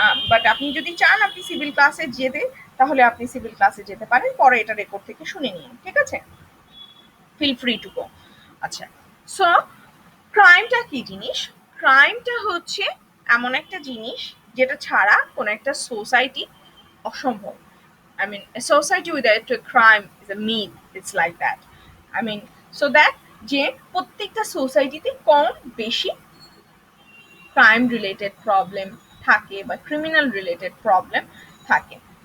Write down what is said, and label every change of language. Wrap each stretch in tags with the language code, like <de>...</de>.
<bn>But আপনি যদি চান আপনি সিভিল ক্লাসে যেতে, তাহলে আপনি সিভিল ক্লাসে যেতে পারেন, পরে এটা রেকর্ড থেকে শুনে নিন, ঠিক আছে?</bn> <en>Feel free to go.</en> <bn>আচ্ছা, সো ক্রাইমটা কি জিনিস? ক্রাইমটা হচ্ছে এমন একটা জিনিস যেটা ছাড়া কোনো একটা সোসাইটি অসম্ভব।</bn> <en>I mean, a society without a crime is a myth. It's like that. I mean, so that</en> <bn>যে প্রত্যেকটা সোসাইটিতে কম বেশি ক্রাইম রিলেটেড প্রবলেম থাকে বা ক্রিমিনাল রিলেটেড প্রবলেম থাকে।</bn>